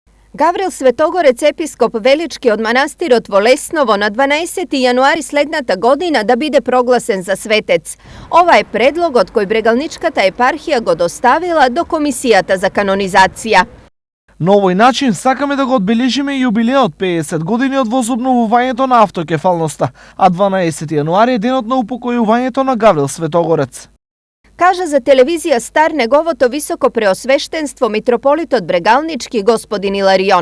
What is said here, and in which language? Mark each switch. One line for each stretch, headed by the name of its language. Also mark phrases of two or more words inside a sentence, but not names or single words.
Macedonian: Гаврил Светогорец, епископ Велички од манастирот Волесново, на 12. јануари следната година да биде прогласен за светец. Овај предлог од који Брегалничката епархија го доставила до комисијата за канонизација. На овој начин сакаме да го одбележиме јубилеот 50 години од возобновувањето на автокефалноста, а 12. јануари е денот на упокојувањето на Гаврил Светогорец. Кажа за телевизија Стар неговото високо преосвештенство митрополитот Брегалнички господин Иларион.